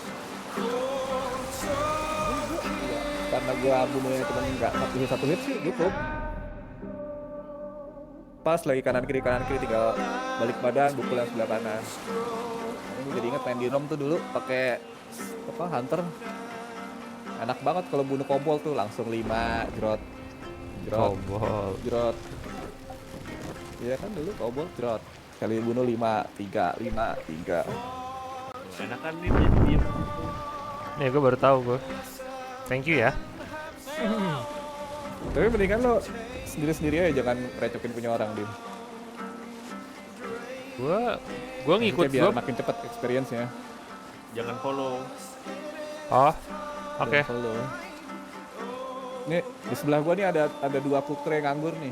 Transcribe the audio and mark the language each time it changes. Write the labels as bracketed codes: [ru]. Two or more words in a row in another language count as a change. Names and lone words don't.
[id] Karena gua bunuhnya cuma nggak satu hit sih cukup. Pas lagi kanan kiri tinggal balik badan pukul yang sebelah kanan. Ini Ini jadi inget main di Rom tuh dulu pakai apa Hunter. Enak banget kalau bunuh kobold tuh langsung 5 jerot. Jerot. Kobol. Jerot. Iya kan dulu kobold jerot. Kali bunuh 5, 3, 5, 3. Enak kan nih jadi diem. Nih gue baru tahu gue. [en] Thank you ya. [id] Tapi mendingan lo sendiri-sendiri aja, jangan recokin punya orang, Dim. Gue ngikut Maksudnya biar gue. makin cepat experience-nya. Jangan follow. Oh, oke. Jangan follow. Nih di sebelah gua nih ada 2 kukre nganggur nih.